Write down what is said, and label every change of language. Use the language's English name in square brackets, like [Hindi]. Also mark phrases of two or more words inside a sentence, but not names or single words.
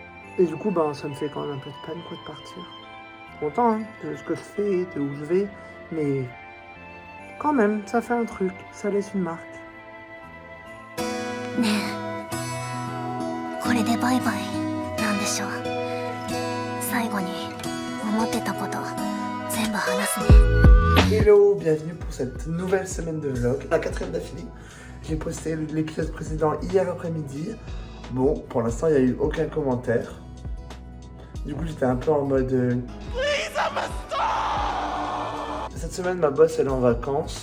[French] Et du coup, ça me fait quand même un peu de peine quoi, de partir. Content hein, de ce que je fais, de où je vais, mais quand même, ça fait un truc, ça laisse une marque. [Japanese] ねえ、これでバイバイなんでしょう。最後に思ってたこと全部話すね。 [French] Hello, bienvenue pour cette nouvelle semaine de vlog, la 4e d'affilée. J'ai posté l'épisode précédent hier après-midi. Bon, pour l'instant, il n'y a eu aucun commentaire. Du coup, j'étais un peu en mode... Cette semaine, ma boss, elle est en vacances.